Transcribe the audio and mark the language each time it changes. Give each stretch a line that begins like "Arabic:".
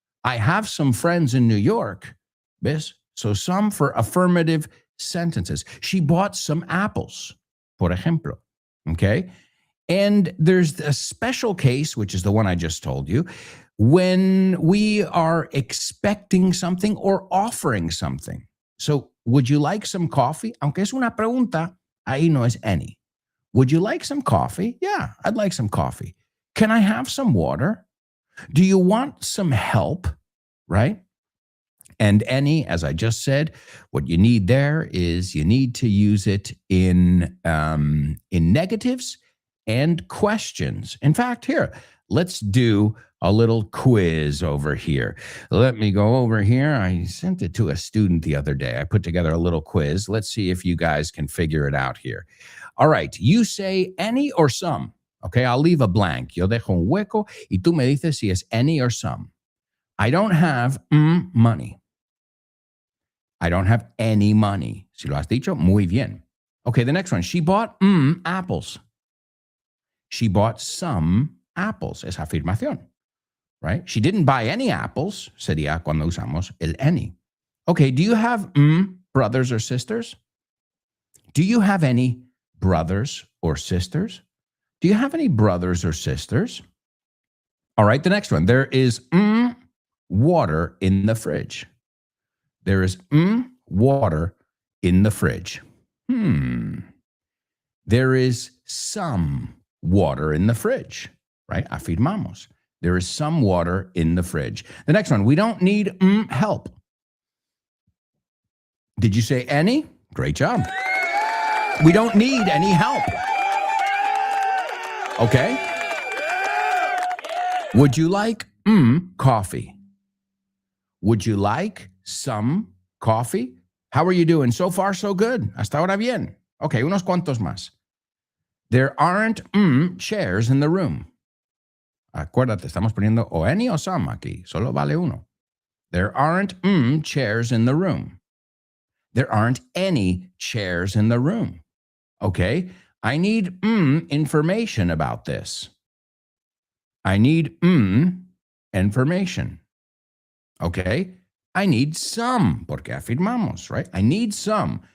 English: I have some friends in New York.
Spanish: ¿Ves?
English: So some for affirmative sentences. She bought some apples,
Spanish: por ejemplo.
English: Okay. And there's a special case, which is the one I just told you, when we are expecting something or offering something. So would you like some coffee?
Spanish: Aunque es una pregunta, ahí no es any.
English: Would you like some coffee? Yeah, I'd like some coffee. Can I have some water? Do you want some help? Right? And any, as I just said, what you need there is you need to use it in negatives and questions. In fact, here, let's do a little quiz over here. Let me go over here. I sent it to a student the other day. I put together a little quiz. Let's see if you guys can figure it out here. All right, you say any or some. Okay, I'll leave a blank.
Spanish: Yo dejo un hueco y tú me dices si es any or some.
English: I don't have money. I don't have any money.
Spanish: Si lo has dicho, muy bien.
English: Okay, the next one. She bought apples. She bought some apples.
Spanish: Es afirmación,
English: right? She didn't buy any apples.
Spanish: Sería cuando usamos el any.
English: Okay, do you have brothers or sisters? Do you have any brothers or sisters? Do you have any brothers or sisters? All right, the next one. There is water in the fridge. There is water in the fridge. There is some water in the fridge, right? Afirmamos. There is some water in the fridge. The next one, we don't need help. Did you say any? Great job. We don't need any help. Okay. Would you like coffee? Would you like some coffee? How are you doing? So far, so good.
Spanish: Hasta ahora bien.
English: Okay,
Spanish: unos cuantos más.
English: There aren't chairs in the room.
Spanish: Acuérdate, estamos poniendo o any o some aquí. Solo vale uno.
English: There aren't chairs in the room. There aren't any chairs in the room. Okay, I need information about this. I need information. Okay, I need some,
Spanish: porque afirmamos,
English: right? I need some.